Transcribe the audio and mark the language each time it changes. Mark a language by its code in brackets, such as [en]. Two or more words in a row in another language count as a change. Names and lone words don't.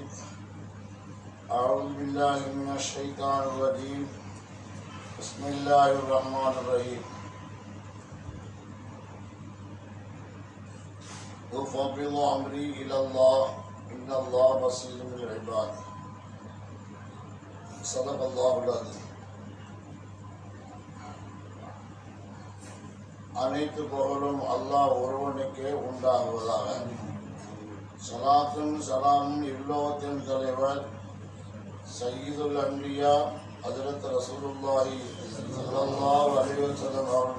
[ar] أعوذ بالله من الشيطان الرجيم. بسم الله الرحمن الرحيم. أفوض أمري إلى الله إن الله بصير بالعباد. صدق الله العظيم. [ta] அனைத்து புகழும் அல்லாஹ் ஒருவனுக்கே உண்டாகுவதாக. ஸலாத்தும் ஸலாமும் இல்லோகத்தின் தலைவர் [ar] سيد الأنبياء حضرة رسول الله صلى الله عليه وسلم [ta] அவர்கள்